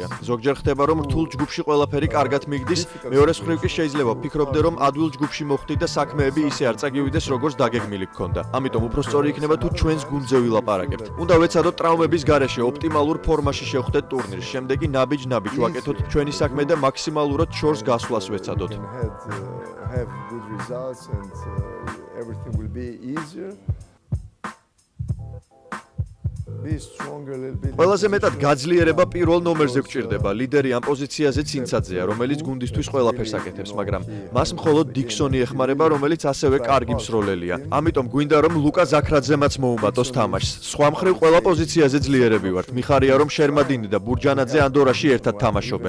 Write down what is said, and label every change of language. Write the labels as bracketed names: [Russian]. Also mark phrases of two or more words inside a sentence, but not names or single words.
[Georgian] ზოგჯერ ხდება, რომ რთულ ჯგუფში ყველაფერი კარგად მიგდის, მეორე მხრივ კი შეიძლება ვფიქრობდე, რომ ადვილ ჯგუფში მოხვდი და საქმეები ისე არ წაგივიდეს, როგორც დაგეგმილი გქონდა. ამიტომ უფრო სწორი იქნება თუ ჩვენს გუნდზე ვილაპარაკებთ. უნდა ვეცადოთ ტრავმების გარეშე ოპტიმალურ ფორმაში შევხვდეთ ტურნირს. შემდეგ კი ნაბიჯ-ნაბიჯ ვაკეთოთ ჩვენი საქმე და მაქსიმალურად შორს გასვლას ვეცადოთ. [English] Have good results and everything will be easier. Be stronger a little bit. [Georgian] ყველაზე მეტად გაძლიერება პირველ ნომერზე გვჭირდება. ლიდერი ამ პოზიციაზე ცინცაძეა, რომელიც გუნდისთვის ყველაფერს აკეთებს, მაგრამ მას მხოლოდ დიქსონი ეხმარება, რომელიც ასევე კარგი მსროლელია. ამიტომ გვინდა რომ ლუკა ზაქრაძემაც მოუმატოს თამაშს. სხვა მხრივ ყველა პოზიციაზე ძლიერები ვართ. მიხარია რომ შერმადინი და ბურჯანაძე ანდორაში ერთად თამაშობენ.